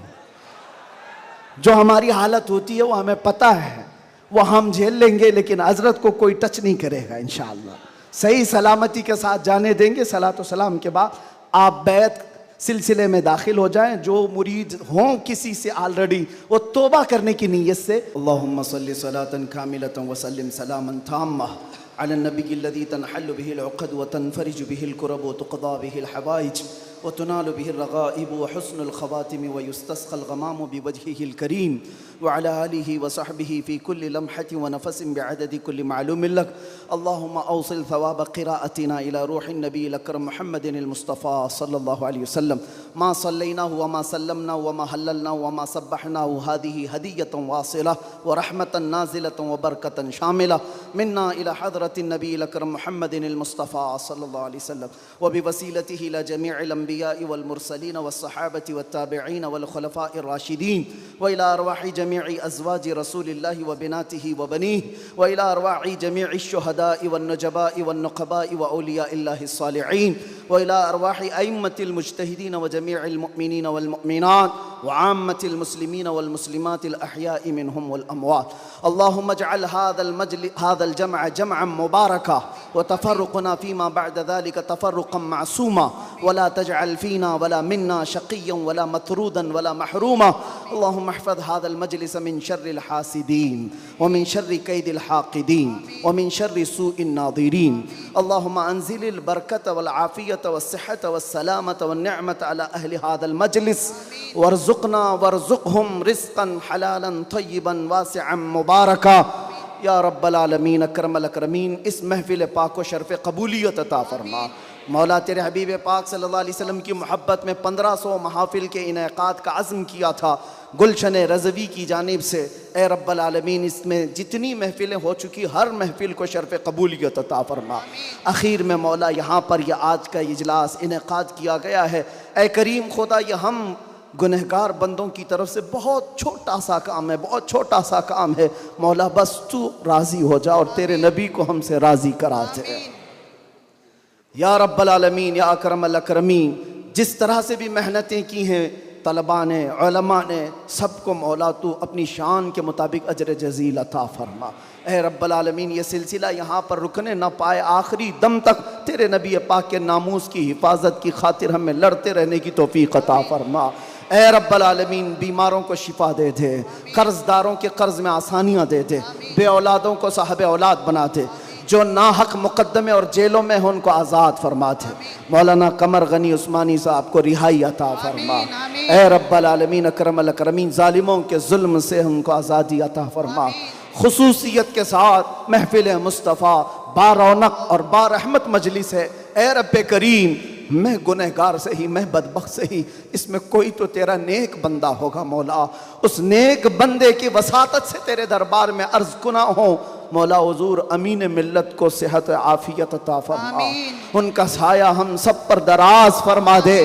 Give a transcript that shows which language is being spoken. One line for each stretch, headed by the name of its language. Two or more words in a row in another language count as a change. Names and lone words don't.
Urdu: جو ہماری حالت ہوتی ہے وہ ہمیں پتا ہے، وہ ہم جھیل لیں گے، لیکن حضرت کو کوئی ٹچ نہیں کرے گا ان شاء اللہ. صحیح سلامتی کے ساتھ جانے دیں گے۔ صلاۃ و سلام کے بعد آپ بیعت سلسلے میں داخل ہو جائیں. جو مرید ہوں کسی سے آلریڈی، وہ توبہ کرنے کی نیت سے
Arabic: اللهم صل صلاة كاملة وسلم سلاما تاما على النبي الذي تنحل به العقد وتنفرج به الكرب وتقضى به الحوائج وتنال به الرغائب وحسن الخواتيم ويستسقى الغمام بوجهه الكريم وعلى آله وصحبه في كل لمحة ونفس بعدد كل معلوم لك. اللهم أوصل ثواب قراءتنا إلى روح النبي الأكرم محمد المصطفى صلى الله عليه وسلم ما صليناه وما سلمناه وما هللناه وما سبحناه هذه هدية واصلة ورحمة نازلة وبركة شاملة منا إلى حضرة النبي الأكرم محمد المصطفى صلى الله عليه وسلم وبوسيلته إلى جميع الأنبياء والمرسلين والصحابة والتابعين والخلفاء الراشدين وإلى أرواح جميع أزواج رسول الله وبناته وبنيه وإلى أرواح جميع الشهداء والنجباء والنقباء وأولياء الله الصالحين وإلى أرواح أئمة المجتهدين وجميع المؤمنين والمؤمنات وعامة المسلمين والمسلمات الأحياء منهم والأموات. اللهم اجعل هذا الجمع جمعا مباركا وتفرقنا فيما بعد ذلك تفرقا معصوما ولا تجعل فينا ولا منا شقيا ولا مطرودا ولا محروما. اللهم احفظ هذا المجلس من شر الحاسدين ومن شر كيد الحاقدين ومن شر سوء الناظرين. اللهم أنزل البركة والعافية والصحة والسلامة والنعمة على أهل هذا المجلس وارزقنا وارزقهم رزقا حلالا طيبا واسعا مباركا يا رب العالمين أكرم الأكرمين.
Urdu: اس محفل پاک کو شرف قبولیت عطا فرما۔ مولا تیرے حبیب پاک
Arabic: صلى الله عليه وسلم
Urdu: کی محبت میں 1500 محافل کے انعقاد کا عزم کیا تھا گلشن رضوی کی جانب سے. ए
Arabic: رب العالمين,
Urdu: اس میں جتنی محفلیں ہو چکی ہر محفل کو شرف قبولیت عطا فرما. آخر میں مولا یہاں پر یہ آج کا اجلاس انعقاد کیا گیا ہے. اے کریم خدا، یہ ہم گنہگار بندوں کی طرف سے بہت چھوٹا سا کام ہے، بہت چھوٹا سا کام ہے. مولا بس تو راضی ہو جا اور تیرے نبی کو ہم سے راضی کرا دے
Arabic: يا رب العالمين يا أكرم الأكرمين.
Urdu: جس طرح سے بھی محنتیں کی ہیں طلبہ نے، علماء نے، سب کو مولا تو اپنی شان کے مطابق اجر جزیل عطا فرما. ए
Arabic: رب العالمين,
Urdu: یہ سلسلہ یہاں پر رکنے نہ پائے، آخری دم تک تیرے نبی پاک کے ناموس کی حفاظت کی خاطر ہمیں لڑتے رہنے کی توفیق عطا فرما. ए
Arabic: رب العالمين,
Urdu: بیماروں کو شفا دے دے، قرضداروں کے قرض میں آسانیاں دے دے، بے اولادوں کو صاحب اولاد بنا دے، جو ناحق مقدمے اور جیلوں میں ہو ان کو آزاد فرما دے. مولانا قمر غنی عثمانی صاحب کو رہائی عطا فرما.
Arabic: اے رب العالمين أكرم الأكرمين,
Urdu: ظالموں کے ظلم سے ان کو آزادی عطا فرما. خصوصیت کے ساتھ محفل مصطفیٰ بارونق اور بارحمت مجلس ہے. اے رب کریم، میں گنہگار سے ہی، میں بدبخت سے ہی، اس میں کوئی تو تیرا نیک بندہ ہوگا مولا. اس نیک بندے کی وساطت سے تیرے دربار میں عرض کناں ہو مولا حضور امین ملت کو صحت عافیت عطا فرما، ان کا سایہ ہم سب پر دراز فرما دے.